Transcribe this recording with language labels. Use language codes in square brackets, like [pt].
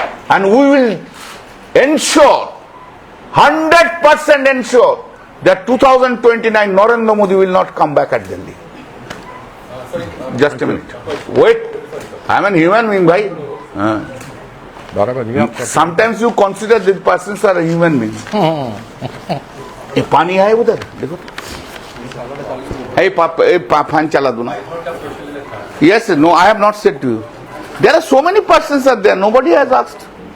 [en] And we will ensure, 100% ensure, that 2029 Narendra Modi will not come back at Delhi. Just a minute. Wait. I am a human being, bhai. Sometimes you consider these persons are a human being. [hi] ये पानी है उधर देखो fan chala do na. [en] Yes, no, I have not said to you. There are so many persons are there, nobody has asked.